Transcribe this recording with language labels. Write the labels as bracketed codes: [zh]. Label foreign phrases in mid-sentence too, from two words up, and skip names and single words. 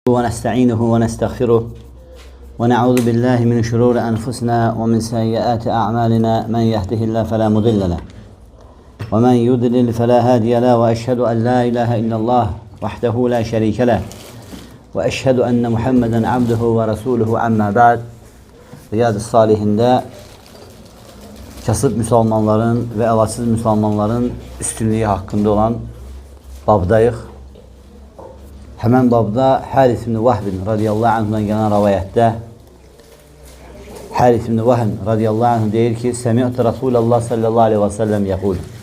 [ar] ونستعينه ونستغفره ونعوذ بالله من شرور أنفسنا ومن سيئات أعمالنا من يهده الله فلا مضل له ومن يضلل فلا هادي له وأشهد أن لا إله إلا الله وحده لا شريك له وأشهد أن محمدا عبده ورسوله أما بعد [az] Riyad-ı Salihinde kasıb müsəlmanların ve əlatsız müsəlmanların üstünlüğü hakkında olan babdayıq. Həmən babda Hərith ibn Vahbin [ar] رضي الله عنه [az] gələn rəvayətdə Hərith ibn Vahbin [ar] رضي الله عنه [az] deyir ki, [ar] سمعت رسول الله صلى الله عليه وسلم يقول.